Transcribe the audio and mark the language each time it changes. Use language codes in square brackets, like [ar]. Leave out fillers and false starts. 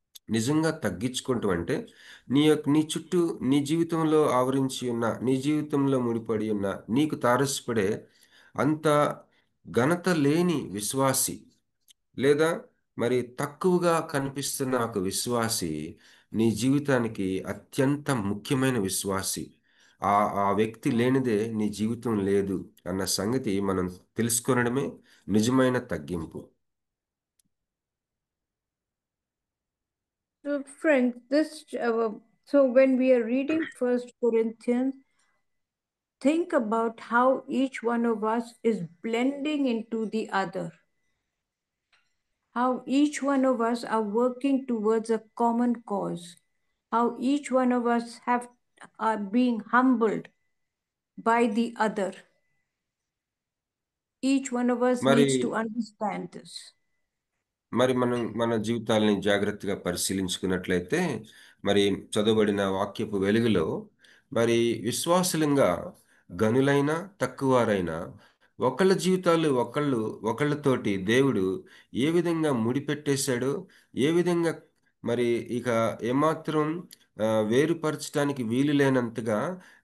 [te] నిజంగా తగ్గించుకుంటూ అంటే నీ చుట్టూ నీ జీవితంలో ఆవరించి ఉన్న, నీ జీవితంలో ముడిపడి ఉన్న, నీకు తారసపడే అంత ఘనత లేని విశ్వాసి, లేదా మరి తక్కువగా కనిపిస్తున్న ఒక విశ్వాసి నీ జీవితానికి అత్యంత ముఖ్యమైన విశ్వాసి. ఆ వ్యక్తి లేనిదే నీ జీవితం లేదు అన్న సంగతి మనం తెలుసుకోవడమే నిజమైన తగ్గింపు. [en] So, friends, so when we are reading 1 Corinthians, think about how each one of us is blending into the other. How each one of us are working towards a common cause. How each one of us are being humbled by the other. Each one of us మరి needs to understand this. [te] మరి మనం మన జీవితాలని జాగ్రత్తగా పరిశీలించుకున్నట్లయితే, మరి చదవబడిన వాక్యపు వెలుగులో మరి విశ్వాసులంగా గనులైన తక్కువారైన ఒకళ్ళ జీవితాలు ఒకళ్ళతోటి దేవుడు ఏ విధంగా ముడిపెట్టేశాడో, ఏ విధంగా మరి ఇక ఏమాత్రం వేరుపరచడానికి వీలు లేనంతగా